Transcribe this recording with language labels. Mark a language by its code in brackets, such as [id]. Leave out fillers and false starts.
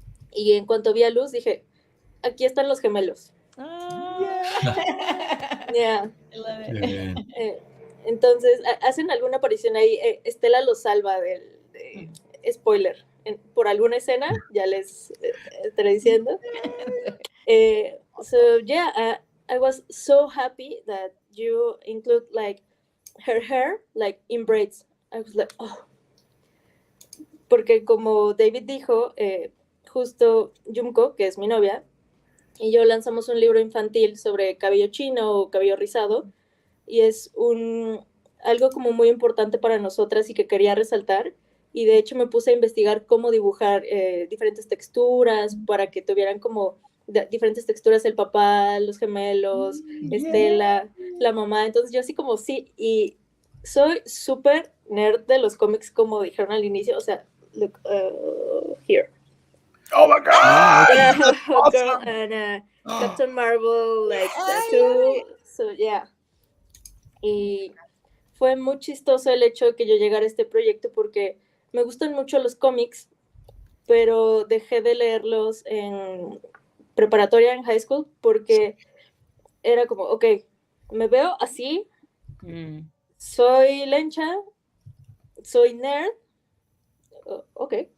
[es] Y en cuanto vi a Luz, dije, aquí están los gemelos. [en] Yeah. Yeah. I love it. [es] Entonces, hacen alguna aparición ahí. Estela los salva de spoiler. Por alguna escena, ya les estaré diciendo. [en] So, yeah, I was so happy that you include, like, her hair, like, in braids. I was like, oh. [es] Porque como David dijo, justo Junko, que es mi novia, y yo lanzamos un libro infantil sobre cabello chino o cabello rizado, y es algo como muy importante para nosotras y que quería resaltar, y de hecho me puse a investigar cómo dibujar diferentes texturas para que tuvieran como diferentes texturas el papá, los gemelos, Estela, la mamá. Entonces yo así como sí, y soy súper nerd de los cómics, como dijeron al inicio. O sea, [en] look, here. Oh my God! Awesome. And Captain Marvel, like tattoo. So yeah. [es] Y fue muy chistoso el hecho de que yo llegara a este proyecto porque me gustan mucho los cómics, pero dejé de leerlos en preparatoria, en high school, porque era como, ok, me veo así, soy lencha, soy nerd, ok.